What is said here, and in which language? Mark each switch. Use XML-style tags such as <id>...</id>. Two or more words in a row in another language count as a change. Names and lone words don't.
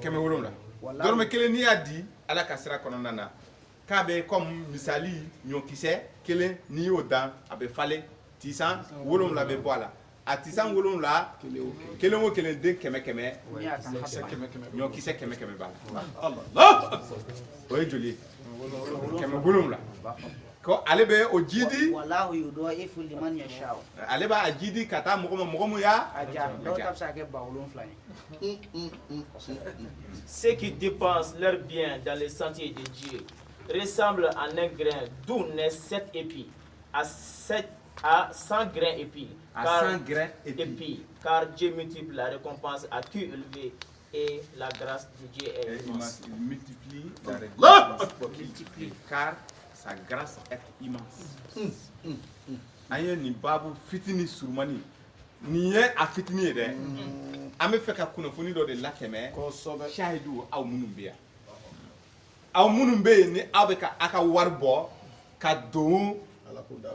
<bm>kɛmɛ wolonwula dɔrɔmɛ kelen n'i y'a di ala ka sira kɔnɔna na k'a bɛ comme misali ɲɔkisɛ kelen n'i y'o dan a bɛ falen tisan wolonwula bɛ bɔ a la a tisan wolonwula kelen o kelen den kɛmɛ ɲɔkisɛ kɛmɛ b'a la</bm> <ar>الله أكبر.</ar> <bm>o ye joli ye kɛmɛ wolonwula ko ale bɛ o jidi</bm> <ar>والله يضاعف لمن يشاء.</ar> <bm>ale b'a jidi ka taa mɔgɔ mun y'a Aja dɔw ta bɛ se ka kɛ 7,000 ye.</bm> <fr>Ceux qui dépensent leurs biens dans les sentiers de Dieu ressemblent à un grain d'où naissent 7 épis à 100 grains épis. Car Dieu multiplie la récompense à qui élevé et la grâce de Dieu est immense. Il multiplie</fr> <ar>الله أكبر.</ar> <fr>car sa grâce est immense.</fr> <bm>An ye nin babu fitini surumani nin ye a fitini ye dɛ an bɛ fɛ ka kunnafoni dɔ de latɛmɛ Kosɛbɛ. sahidu aw minnu bɛ yan aw minnu bɛ yen ni aw bɛ ka aw ka wari bɔ ka don Ala ko da fɛ.</bm>